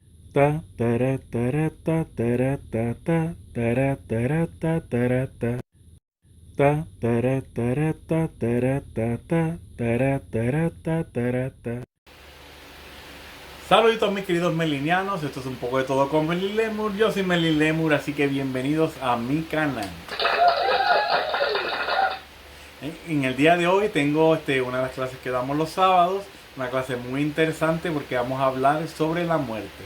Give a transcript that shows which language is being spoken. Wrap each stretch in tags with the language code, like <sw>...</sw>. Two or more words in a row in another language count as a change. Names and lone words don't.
<es>Ta tara tara ta tara ta ta tara tara ta tara ta ta tara tara ta tara ta ta tara tara ta tara ta. Saluditos mis queridos melinianos, esto es un poco de todo con Melin Lemur. Yo soy Melin Lemur, así que bienvenidos a mi canal. En el día de hoy tengo una de las clases que damos los sábados, una clase muy interesante porque vamos a hablar sobre la muerte.</es>